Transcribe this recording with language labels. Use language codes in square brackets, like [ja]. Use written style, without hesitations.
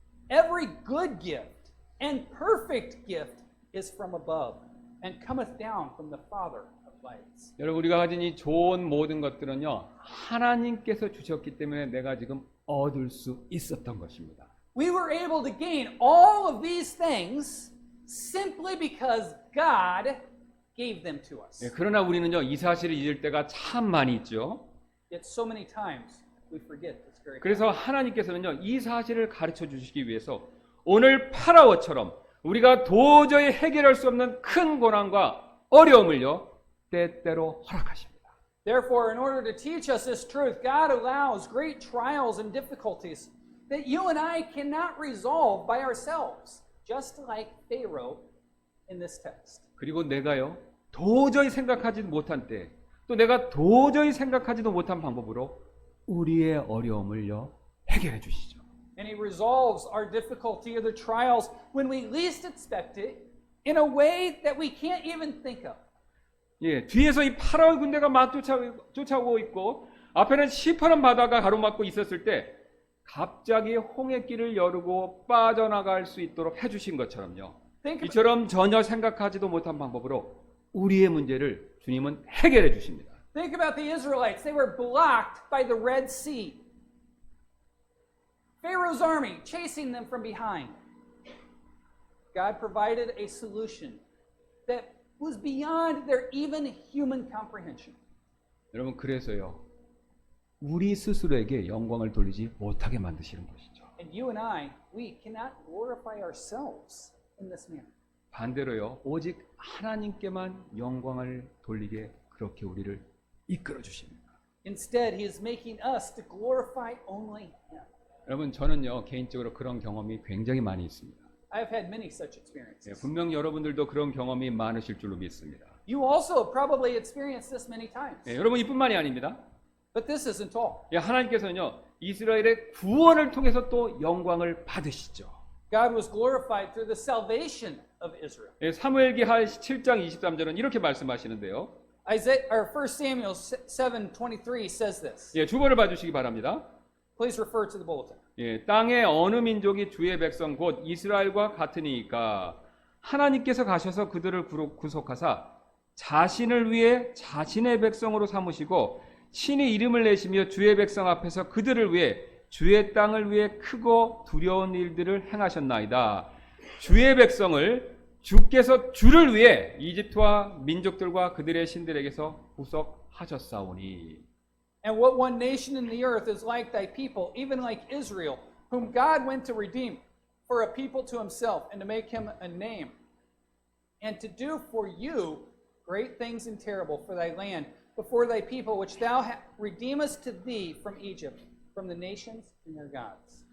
[en] Every good gift and perfect gift is from above and cometh down from the Father of lights." [ko] 여러분, 우리가 가진 이 좋은 모든 것들은요, 하나님께서 주셨기 때문에 내가 지금 얻을 수 있었던 것입니다. [en] We were able to gain all of these things simply because God gave them to us. [ko] 예, 그러나 우리는요, 이 사실을 잊을 때가 참 많이 있죠. [en] Yet so many times we forget this very fact. [ko] 그래서 하나님께서는요, 이 사실을 가르쳐 주시기 위해서 오늘 파라오처럼 우리가 도저히 해결할 수 없는 큰 고난과 어려움을요, 때때로 허락하십니다. [en] Therefore, in order to teach us this truth, God allows great trials and difficulties that you and I cannot resolve by ourselves, just like Pharaoh in this text. [ko] 그리고 내가요, 도저히 생각하지 못한 때, 또 내가 도저히 생각하지도 못한 방법으로 우리의 어려움을요, 해결해 주시죠. [en] And He resolves our difficulty or the trials when we least expect it in a way that we can't even think of. [ko] 예, 뒤에서 이 파라오의 군대가 막 쫓아오고 있고 앞에는 시퍼런 바다가 가로막고 있었을 때 갑자기 홍해길을 열고 빠져나갈 수 있도록 해주신 것처럼요. 이처럼 전혀 생각하지도 못한 방법으로 우리의 문제를 주님은 해결해 주십니다. [en] Think about the Israelites. They were blocked by the Red Sea. Pharaoh's army chasing them from behind. God provided a solution that was beyond their even human comprehension. [ko] 여러분, 그래서요, 우리 스스로에게 영광을 돌리지 못하게 만드시는 것이죠. [en] And you and I, we cannot glorify ourselves in this manner. [ko] 반대로요, 오직 하나님께만 영광을 돌리게 그렇게 우리를 이끌어 주십니다. [en] Instead, He is making us to glorify only Him. [ko] 여러분, 저는요, 개인적으로 그런 경험이 굉장히 많이 있습니다. [en] I have had many such 예, experiences. [ko] 분명 여러분들도 그런 경험이 많으실 줄로 믿습니다. [en] You also probably experienced this many times. [ko] 예, 여러분, 이뿐만이 아닙니다. [en] But this isn't all. [ko] 예, 하나님께서는요, 이스라엘의 구원을 통해서 또 영광을 받으시죠. [en] God was glorified through the salvation of Israel. [ko] 예, 사무엘기하 7장 23절은 이렇게 말씀하시는데요. [en] 1 Samuel 7:23 says this. [ko] 예, 주보를 봐주시기 바랍니다. [en] Please refer to the bulletin. [ko] 예, 땅의 어느 민족이 주의 백성 곧 이스라엘과 같으니까 하나님께서 가셔서 그들을 구속하사 자신을 위해 자신의 백성으로 삼으시고 친히 이름을 내시며 주의 백성 앞에서 그들을 위해 주의 땅을 위해 크고 두려운 일들을 행하셨나이다. 주의 백성을 주께서 주를 위해 이집트와 민족들과 그들의 신들에게서 구속하셨사오니. [en] And what one nation in the earth is like thy people, even like Israel, whom God went to redeem for a people to himself and to make him a name, and to do for you great things and terrible for thy land, before thy people, which thou redeemest to thee from Egypt, from the nations and their gods.